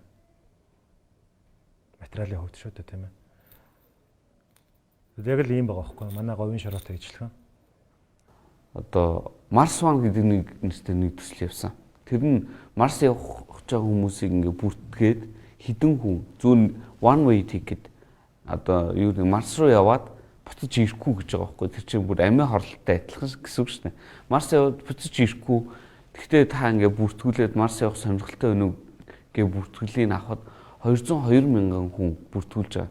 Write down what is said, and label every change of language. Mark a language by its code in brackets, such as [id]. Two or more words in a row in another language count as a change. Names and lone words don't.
[mn] Материалын хувьд шүү дээ, тийм ээ. Яг л ийм байгаа байхгүй манай говийн шороотой ижилхэн. Одоо Марс ван гэдэг нэг төсөл явсан. Тэр нь Марс явах гэж байгаа хүмүүсийг ингээ бүртгээд хідэн хүн зүүн [en] one way ticket [mn] одоо юу нэг Марс руу яваад буцаж ирэхгүй гэж байгаа байхгүй. Тэр чинь бүр амиа хорлолтой адилхан гэсэн үг шүү дээ. Марс яваад буцаж ирэхгүй. Гэхдээ та ингээ бүртгүүлээд Марс явах сонирхолтой өнөө гээ бүртгүүлийг авахд 202,000 хүн бүртгүүлж байгаа.